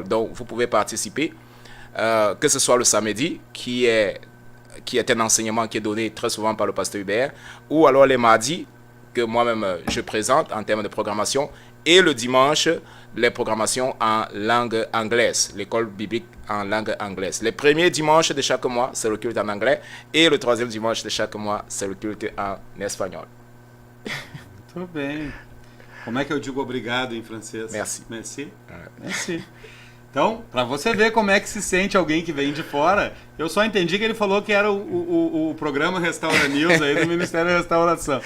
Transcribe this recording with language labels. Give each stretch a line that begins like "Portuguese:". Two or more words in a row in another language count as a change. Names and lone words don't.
French: Donc, vous pouvez participer, que ce soit le samedi, qui est un enseignement qui est donné très souvent par le pasteur Hubert, ou alors les mardis, que moi-même je présente en termes de programmation, et le dimanche, les programmations en langue anglaise, l'école biblique en langue anglaise. Le premier dimanche de chaque mois, c'est le culte en anglais, et le troisième dimanche de chaque mois, c'est le culte en espagnol.
Portuguese: Tudo bem. Como é que eu digo obrigado em francês? Merci. Merci? Merci. Então, para você ver como é que se sente alguém que vem de fora, eu só entendi que ele falou que era o programa Restaura News aí do Ministério da Restauração.